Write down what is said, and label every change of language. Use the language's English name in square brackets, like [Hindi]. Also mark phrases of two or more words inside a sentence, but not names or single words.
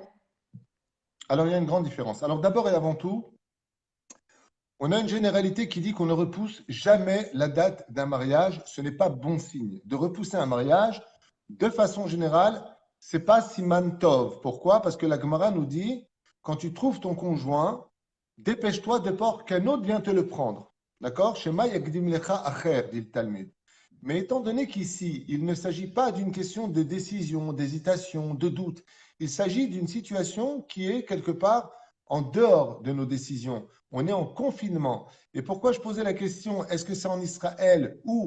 [French] Alors, il y a une grande différence. Alors, d'abord et avant tout, on a une généralité qui dit qu'on ne repousse jamais la date d'un mariage. Ce n'est pas bon signe. De repousser un mariage, de façon générale, c'est pas [Hebrew] סימן טוב. [French] Pourquoi? Parce que la Gemara nous dit, quand tu trouves ton conjoint, dépêche-toi de peur qu'un autre vienne te le prendre. D'accord? [Hebrew] שמא יקדים לך אחר, [French] dit le Talmud. Mais étant donné qu'ici, il ne s'agit pas d'une question de décision, d'hésitation, de doute, il s'agit d'une situation qui est quelque part en dehors de nos décisions. On est en confinement. Et pourquoi je posais la question, est-ce que c'est en Israël ou